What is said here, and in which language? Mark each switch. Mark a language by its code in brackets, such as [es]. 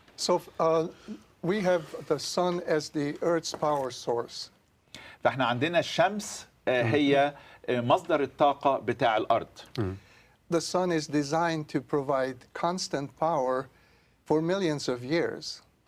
[en] So we have the sun as the Earth's power source. [ar] فاحنا عندنا الشمس هي مصدر الطاقة بتاع الأرض. [en] The sun is designed to provide constant power for millions of years.